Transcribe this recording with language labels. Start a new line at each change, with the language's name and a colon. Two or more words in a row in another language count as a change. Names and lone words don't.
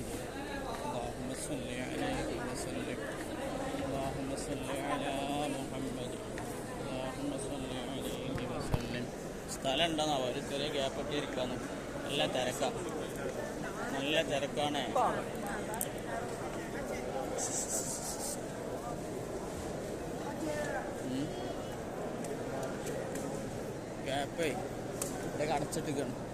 Arabic: اللهم صل عليه وسلم. اللهم صل على محمد. اللهم صل عليه وسلم.
Malayalam: സ്ഥലം ഉണ്ടെന്നാ ഒരു ചെറിയ ഗ്യാപ്പ് ഇട്ടിരിക്കാന്ന്. നല്ല തിരക്കാണ്. ഗ്യാപ്പേ ഇതൊക്കെ അടച്ചിട്ടിരിക്കണം.